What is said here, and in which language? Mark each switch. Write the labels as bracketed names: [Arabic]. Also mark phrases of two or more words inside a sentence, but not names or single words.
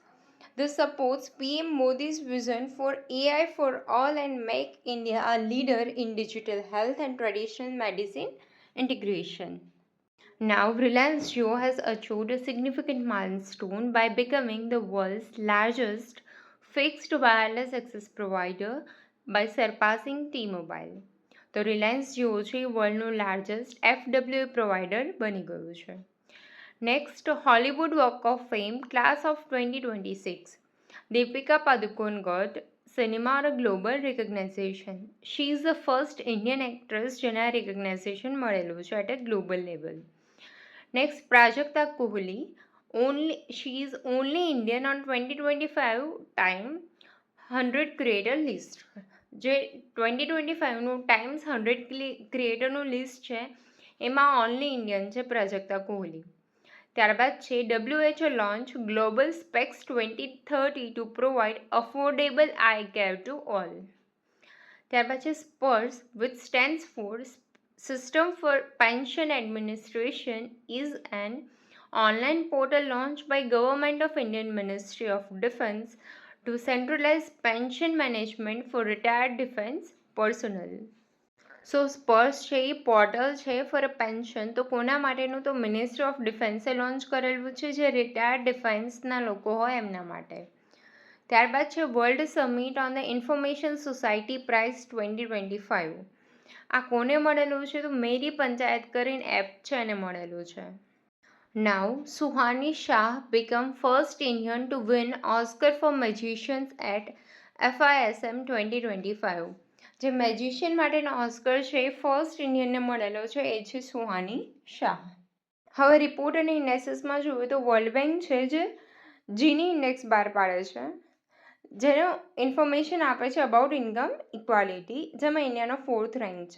[English] This supports PM Modi's vision for AI for all and make India a leader in digital health and traditional medicine integration. Now, Reliance Jio has achieved a significant milestone by becoming the world's largest fixed wireless access provider by surpassing T-Mobile. [Gujarati] તો રિલાયન્સ જીઓ છે એ વર્લ્ડનું [English] largest FWA provider [Gujarati] બની ગયું છે. [English] Next, Hollywood Walk of Fame Class of 2026. Deepika Padukone got cinema or a global recognition. She is the first Indian actress [Gujarati] જેને આ recognition મળેલું છે [English] at a global level. Next, Prajakta Kohli. She is only Indian on 2025 Time 100 Creator list. [Gujarati] જે 2025નું ટાઈમ્સ 100 ક્રિએટરનું લિસ્ટ છે એમાં [English] only Indian [Gujarati] છે પ્રજક્તા કોહલી. ત્યારબાદ છે [English] WHO launch Global SPECS 2030 to provide affordable eye care to all. [Gujarati] ત્યારબાદ છે [English] SPARSH which stands for System for Pension Administration is an online portal launch by Government of Indian Ministry of Defence to centralize pension management for retired defense personnel. [Gujarati] સો સ્પર્સ છે એ પોર્ટલ છે [English] for a pension, [Gujarati] તો કોના માટેનું? તો મિનિસ્ટ્રી ઓફ ડિફેન્સે લોન્ચ કરેલું છે જે રિટાયર્ડ ડિફેન્સના લોકો હોય એમના માટે. ત્યારબાદ છે વર્લ્ડ સમિટ ઓન ધ ઇન્ફોર્મેશન સોસાયટી પ્રાઇઝ 2025. આ કોને મળેલું છે? તો મેરી પંચાયત કરીને એપ છે એને મળેલું છે. [English] Now, Suhani Shah became first Indian to win Oscar for Magicians at FISM 2025. [Gujarati] જે મેજિશિયન માટેનો ઓસ્કર છે એ ફર્સ્ટ ઇન્ડિયનને મળેલો છે એ છે સુહાની શાહ. હવે રિપોર્ટ અને ઇન્ડેક્સીસમાં જોઈએ તો વર્લ્ડ બેંક છે જે જીની ઇન્ડેક્સ બહાર પાડે છે જેનો ઇન્ફોર્મેશન આપે છે [English] about income equality, [Gujarati] જેમાં ઇન્ડિયાનો 4th રેન્ક છે.